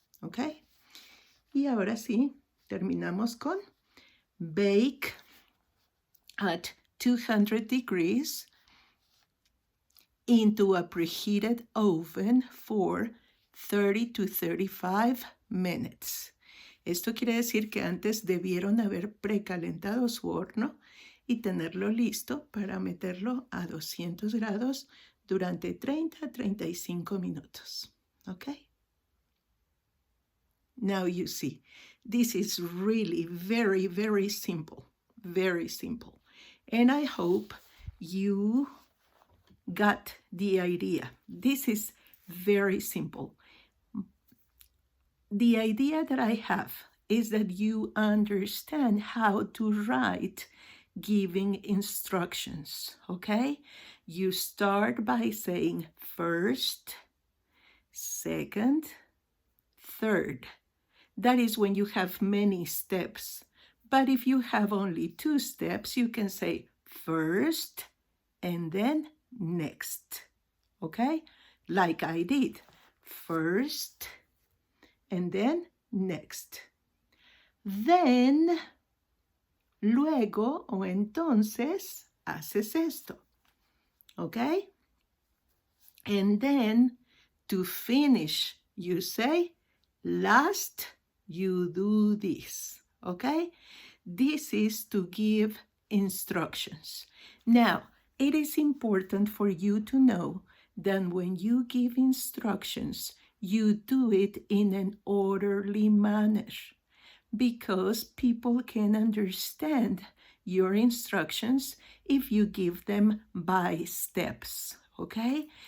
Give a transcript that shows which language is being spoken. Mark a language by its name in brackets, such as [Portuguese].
[Spanish] ¿Ok? Y ahora sí, terminamos con [English] bake at 200 degrees into a preheated oven for 30 to 35 minutes. [Spanish] Esto quiere decir que antes debieron haber precalentado su horno y tenerlo listo para meterlo a 200 grados durante 30 a 35 minutos. [English] Okay? Now you see, this is really very, very simple. Very simple. And I hope you got the idea. This is very simple. The idea that I have is that you understand how to write giving instructions, okay? You start by saying first, second, third. That is when you have many steps. But if you have only 2 steps, you can say first and then next, okay? Like I did. First and then next. [Spanish] Then, luego o entonces, haces esto, okay? [English] And then, to finish, you say, last, you do this, okay? This is to give instructions. Now, it is important for you to know that when you give instructions, you do it in an orderly manner because people can understand your instructions if you give them by steps, okay?